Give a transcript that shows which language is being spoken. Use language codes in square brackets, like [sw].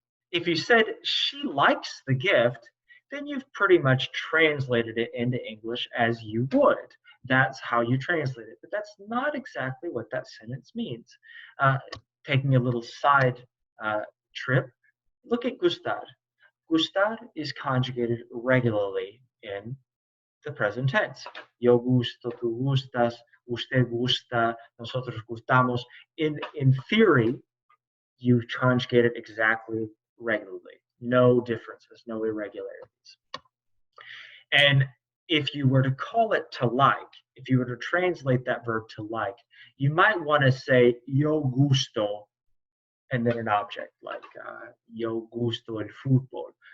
[en] If you said she likes the gift, then you've pretty much translated it into English as you would. That's how you translate it. But that's not exactly what that sentence means. Taking a little side trip, look at gustar. Gustar is conjugated regularly in the present tense. [es] Yo gusto, tú gustas, usted gusta, nosotros gustamos. [en] In theory, you conjugate it exactly regularly. No differences, no irregularities. And if you were to call it to like, if you were to translate that verb to like, you might want to say yo gusto and then an object like [es] yo gusto el fútbol.